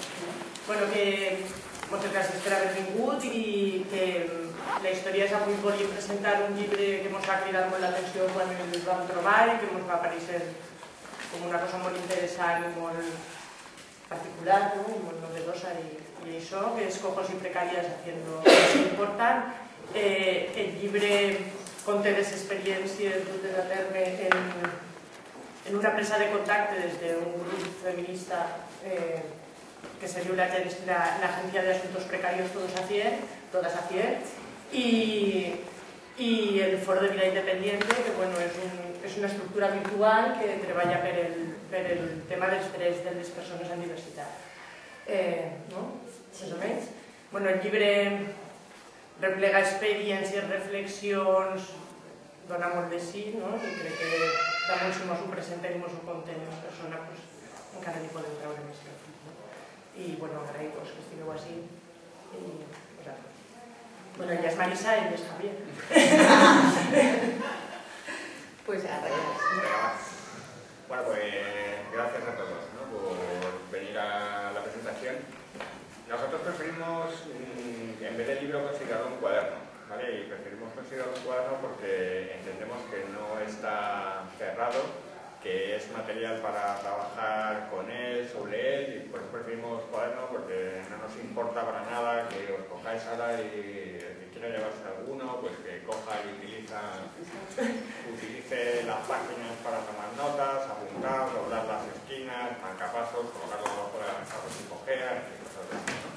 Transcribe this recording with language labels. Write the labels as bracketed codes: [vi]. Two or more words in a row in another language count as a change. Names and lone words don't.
[ca] Bueno, que moltes gràcies per haver vingut i que la història és avui volia presentar un llibre que ens va cridar molt l'atenció quan ens vam trobar i que ens va aparèixer com una cosa molt interessant i molt particular, ¿no? I molt novedosa i això, que és Cojos y Precarias haciendo eso important. El llibre conté les experiències dutes a terme en una presa de contacte des d'un grup feminista que se diu la Agencia de Asuntos Precarios Todas a Cier, i el Foro de Vida Independiente, que bueno, és una estructura virtual que treballa per el tema dels drets de les persones amb diversitat. No? Més o menys. Bueno, el llibre replega experiències, reflexions, dona molt de sí, no? I crec que també si ens ho presenten i ens ho contem en persona, encara n'hi podem treure més profit. I, bueno, agraïm-vos que estigueu així. Bueno, ella és Marisa i ella és Javier. [es] Pues arreglas. Bueno, pues gracias a todos, ¿no? Por venir a la presentación. Nosotros preferimos, en vez de libro, considerarlo un cuaderno, ¿vale? Y preferimos considerarlo un cuaderno porque entendemos que no está cerrado, que es material para trabajar con él, sobre él, y por eso preferimos cuaderno, porque no nos importa para nada que os cojáis ahora y el que quiera llevarse alguno, pues que coja y utilice las páginas para tomar notas, apuntar, doblar las esquinas, marcapasos, colocarlo debajo de la mesa por si cojea, y cosas de eso, ¿no?